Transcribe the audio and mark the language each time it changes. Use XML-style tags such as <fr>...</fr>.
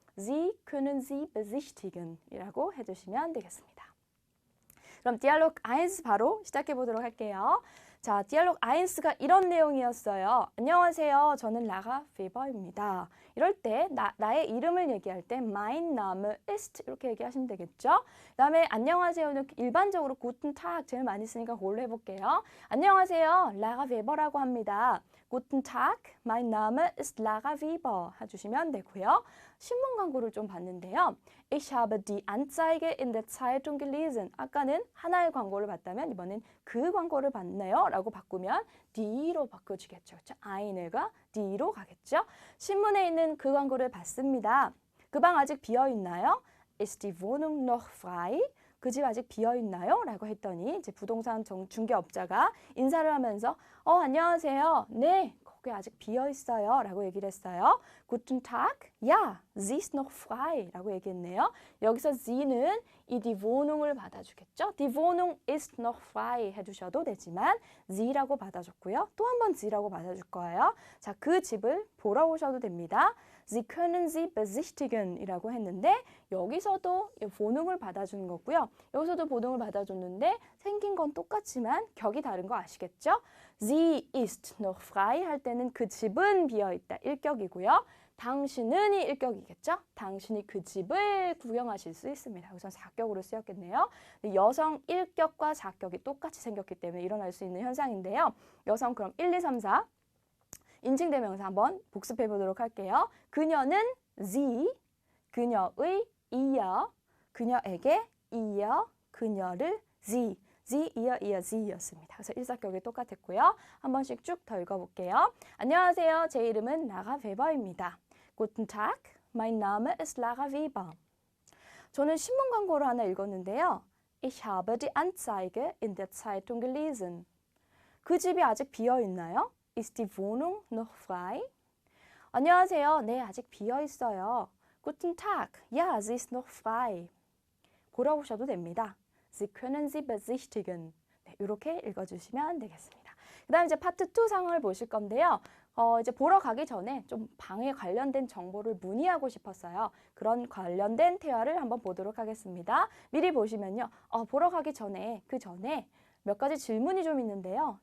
<de>Sie können Sie besichtigen</de> <ko>이라고 해주시면 되겠습니다. 그럼 디알로그 1 바로 시작해 보도록 할게요. 자, 디알로그 1가 이런 내용이었어요. 안녕하세요. 저는 라가 페버입니다. 이럴 때 나의 이름을 얘기할 때</ko> <de>Mein Name ist</de> <ko>이렇게 얘기하시면 되겠죠. 그 다음에 안녕하세요는 일반적으로 Guten Tag 제일 많이 쓰니까 그걸로 해볼게요. 안녕하세요. 라가 페버라고 합니다.</ko> <de>Guten Tag, mein Name ist Lara Weber</de> <ko>해주시면 되고요. 신문 광고를 좀 봤는데요.</ko> <de>Ich habe die Anzeige in der Zeitung gelesen.</de> <ko>아까는 하나의 광고를 봤다면 이번엔 그 광고를 봤네요. 라고 바꾸면 die로 바꿔주겠죠. 그렇죠? eine가 die로 가겠죠. 신문에 있는 그 광고를 봤습니다. 그 방 아직 비어있나요?</ko> <de>Ist die Wohnung noch frei?</de> <ko>그 집 아직 비어있나요? 라고 했더니 이제 부동산 중개업자가 인사를 하면서 안녕하세요. 네, 학교에 아직 비어 있어요 라고 얘기를 했어요.</ko> <de>Guten Tag, ja, sie ist noch frei</de> <ko>라고 얘기했네요. 여기서 sie는 이 die Wohnung을 받아주겠죠.</ko> <de>Die Wohnung ist noch frei</de> <ko>해주셔도 되지만 sie라고 받아줬고요. 또 한 번 sie라고 받아줄 거예요. 자, 그 집을 보러 오셔도 됩니다.</ko> <de>Sie können sie besichtigen</de> <ko>이라고 했는데 여기서도 Wohnung을 받아주는 거고요. 여기서도 Wohnung을 받아줬는데 생긴 건 똑같지만 격이 다른 거 아시겠죠?</ko> <de>Sie ist noch frei</de> <ko>할 때는 그 집은 비어있다 1격이고요. 당신은이 1격이겠죠? 당신이 그 집을 구경하실 수 있습니다. 우선 4격으로 쓰였겠네요. 여성 1격과 4격이 똑같이 생겼기 때문에 일어날 수 있는 현상인데요. 여성 그럼 1, 2, 3, 4 인칭대명사 한번 복습해 보도록 할게요. 그녀는 sie, 그녀의 ihr, 그녀에게 ihr, 그녀를 sie, sie, ihr, sie였습니다. 그래서 일사격이 똑같았고요. 한 번씩 쭉 더 읽어볼게요. 안녕하세요. 제 이름은 라가 베버입니다.</ko> <de>Guten Tag, mein Name ist Lara Weber.</de> <ko>저는 신문 광고를 하나 읽었는데요.</ko> <de>Ich habe die Anzeige in der Zeitung gelesen.</de> <ko>그 집이 아직 비어 있나요?</ko> <de>Ist die Wohnung noch frei?</de> <ko>안녕하세요. 네, 아직 비어 있어요.</ko> <de>Guten Tag, ja, sie ist noch frei.</de> <ko>보러 오셔도 됩니다.</ko> <de>Sie können sie besichtigen.</de> <ko>네, 이렇게 읽어주시면 되겠습니다. 그 다음 이제 파트 2 상황을 보실 건데요. 이제 보러 가기 전에 좀 방에 관련된 정보를 문의하고 싶었어요. 그런 관련된 대화를 한번 보도록 하겠습니다. 미리 보시면요. 보러 가기 전에 그 전에 몇 가지 질문이 좀 있는데요.</ko>